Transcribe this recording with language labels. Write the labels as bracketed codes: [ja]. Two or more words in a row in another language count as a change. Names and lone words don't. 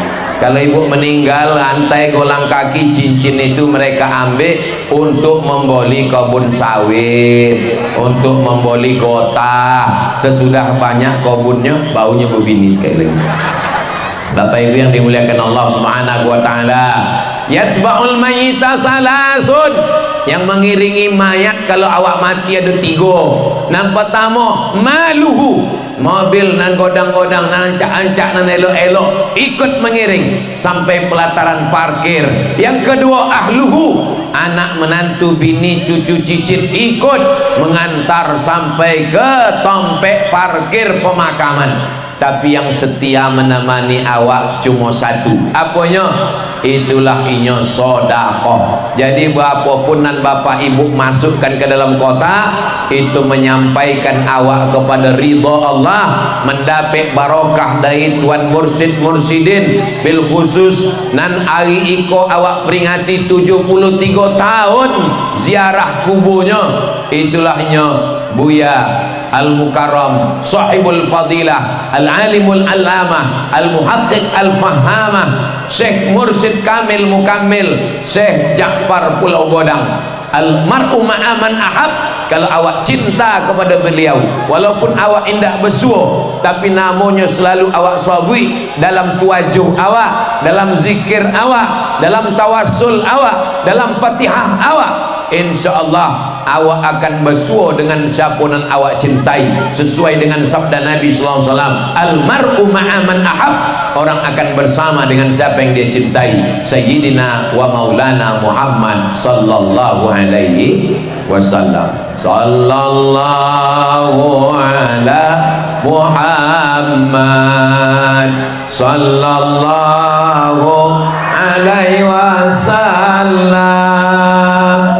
[id] Kalau ibu meninggal, antai, golang kaki, cincin itu mereka ambil untuk membeli kebun sawit, untuk membeli gota. Sesudah banyak kebunnya, baunya berbini sekali. Bapak Ibu yang dimuliakan Allah [ar] سبحانه وتعالى, يتبع الميت ثلاث, [id] yang mengiringi mayat kalau awak mati ada 3. Yang pertama maluhu, [min] mobil nan godang-godang nan ancak-ancak nan elok-elok ikut mengiring sampai pelataran parkir. [id] Yang kedua ahluhu, anak menantu bini cucu cicit ikut mengantar sampai ke tempat parkir pemakaman. Tapi yang setia menemani awak cuma 1. Apanya? Itulah inyo sodakoh. Jadi berapapun nan bapak ibu masukkan ke dalam kota, itu menyampaikan awak kepada ridha Allah, mendapat barokah dari Tuan Mursyid Mursyidin. [min] Bil khusus nan hari iko awak peringati 73 tahun ziarah kuburnya. [id] Itulah inyo Buya Al-Mukarram, [ar] صاحب الفضيلة، العالم العلامة، المحقق الفهامة, Syekh Mursyid Kamil Mukammil, Syekh Ja'far Pulau Godang. المرء مع من أحب, [id] kalau awak cinta kepada beliau, walaupun awak indah bersuah, tapi namanya selalu awak sabui dalam tuajuh awak, dalam zikir awak, dalam tawassul awak, dalam fatihah awak, insyaallah awak akan bersua dengan siapa yang awak cintai, sesuai dengan sabda Nabi [ar] صلى الله عليه وسلم, المرء مع من أحب, [id] orang akan bersama dengan siapa yang dia cintai. [ar] سيدنا ومولانا محمد صلى الله عليه وسلم. صلى الله على محمد صلى الله عليه وسلم.